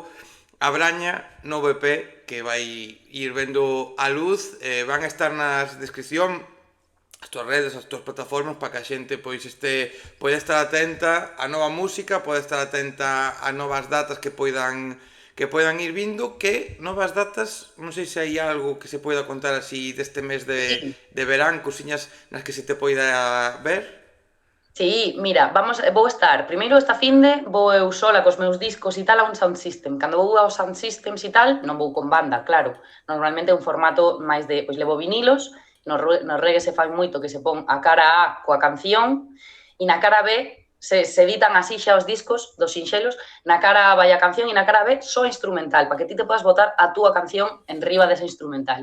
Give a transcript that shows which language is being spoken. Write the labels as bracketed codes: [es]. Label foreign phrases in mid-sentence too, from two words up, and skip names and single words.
[gl] A Braña, novo EP, que vai ir vendo a luz, van a estar nas descripción as túas redes, as túas plataformas, para que a xente pois poida estar atenta á nova música, poida estar atenta a novas datas que poidan ir vindo, que novas datas, non sei se hai algo que se poida contar así deste mes de verán, cousiñas nas que se te poida ver. Sí, mira, vou estar, primeiro esta finde, vou eu sola cos meus discos e tal a un [en] sound system. [gl] Cando vou aos [en] sound systems [gl] e tal, non vou con banda, claro. Normalmente é un formato máis de, pois levo vinilos, no reggae se fai moito que se pon a cara A coa canción e na cara B se editan así xa os discos dos sinxelos, na cara A vai a canción e na cara B só instrumental, para que ti te podas botar a túa canción en riba desa instrumental.